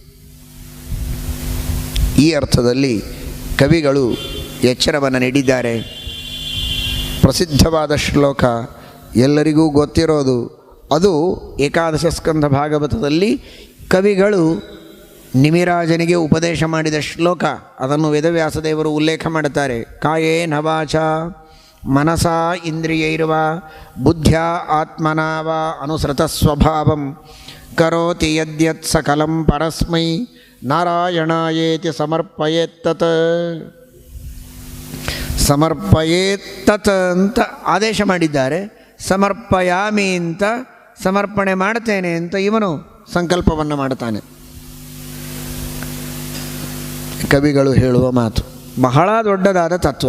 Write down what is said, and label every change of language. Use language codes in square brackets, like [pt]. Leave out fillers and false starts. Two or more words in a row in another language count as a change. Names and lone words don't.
[kn] ಈ ಅರ್ಥದಲ್ಲಿ ಕವಿಗಳು ಎಚ್ಚರವನ್ನು ನೀಡಿದ್ದಾರೆ. ಪ್ರಸಿದ್ಧವಾದ ಶ್ಲೋಕ ಎಲ್ಲರಿಗೂ ಗೊತ್ತಿರೋದು, ಅದು ಏಕಾದಶ ಸ್ಕಂಧ ಭಾಗವತದಲ್ಲಿ ಕವಿಗಳು ನಿಮಿರಾಜನಿಗೆ ಉಪದೇಶ ಮಾಡಿದ ಶ್ಲೋಕ. ಅದನ್ನು ವೇದವ್ಯಾಸದೇವರು ಉಲ್ಲೇಖ ಮಾಡುತ್ತಾರೆ. [sa] ಕಾಯೇನ ವಾಚಾ ಮನಸಾ ಇಂದ್ರಿಯೈರ್ವ ಬುದ್ಧ್ಯಾ ಆತ್ಮನಾ ವಾ ಅನುಸೃತ ಸ್ವಭಾವಂ ಕರೋತಿ ಯದ್ಯತ್ ಸಕಲಂ ಪರಸ್ಮೈ ನಾರಾಯಣಾಯೇತಿ ಸಮರ್ಪಯೇತ್ತತ್. [kn] ಸಮರ್ಪಯೇತ್ತತ್ ಅಂತ ಆದೇಶ ಮಾಡಿದ್ದಾರೆ. ಸಮರ್ಪಯಾಮಿ ಅಂತ, ಸಮರ್ಪಣೆ ಮಾಡ್ತೇನೆ ಅಂತ ಇವನು ಸಂಕಲ್ಪವನ್ನು ಮಾಡ್ತಾನೆ. ಕವಿಗಳು ಹೇಳುವ ಮಾತು ಬಹಳ ದೊಡ್ಡದಾದ ತತ್ವ.